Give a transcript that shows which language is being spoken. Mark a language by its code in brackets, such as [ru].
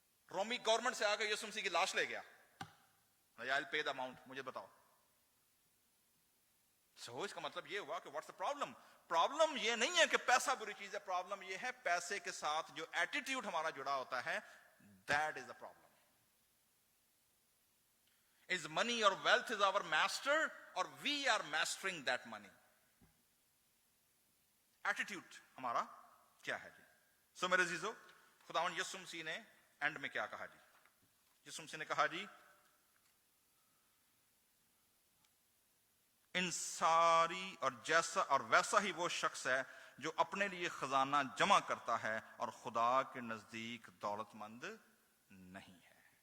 [ur] رومی government سے آ کے یسوع مسیح کی لاش لے گیا, [en] I'll pay the amount, [ur] مجھے بتاؤ. سو اس کا مطلب یہ ہوا کہ [en] what's the problem? [ur] پرابلم یہ نہیں ہے کہ پیسہ بری چیز ہے, پرابلم یہ ہے پیسے کے ساتھ جو ایٹیٹیوڈ ہمارا جڑا ہوتا ہے, [en] That is a problem. Is money or wealth is our master or we are mastering that money? [ur] Attitude ہمارا کیا ہے جی. سو میرے عزیزو, خداوند یسوع مسیح نے اینڈ میں کیا کہا جی؟ یسوع مسیح نے کہا جی ان ساری اور جیسا اور ویسا ہی وہ شخص ہے جو اپنے لیے خزانہ جمع کرتا ہے اور خدا کے نزدیک دولت مند نہیں ہے.